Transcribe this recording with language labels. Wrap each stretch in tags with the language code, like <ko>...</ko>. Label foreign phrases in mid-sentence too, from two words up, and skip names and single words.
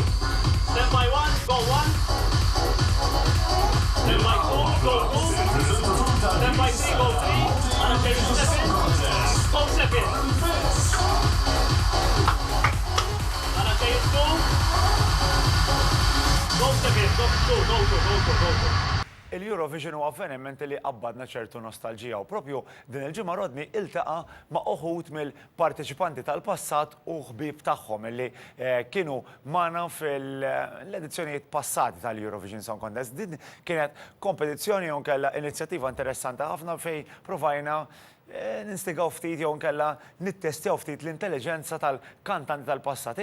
<en>Stand by 1, go 1. Stand by 2, go 2. Stand by 3, go 3. RJ 7, go 7. RJ 2. Go 7, go 2, go 2, go 2, go 2.</en> <mt>Il-Eurovision huwa avveniment li qabbadna ċertu nostalġija u propju din il-ġimgħa Rodni iltaqa' ma' uħud mill-parteċipanti tal-passat u ħbieb tagħhom li kienu magħna fil-edizzjonijiet passati tal-Eurovision Song Contest. Din kienet kompetizzjoni jew nkella inizjattiva interessanti ħafna fejn provajna ninstigaw ftit jew nkella nittestjaw ftit l-intelligenza tal-kantanti tal-passat.</mt>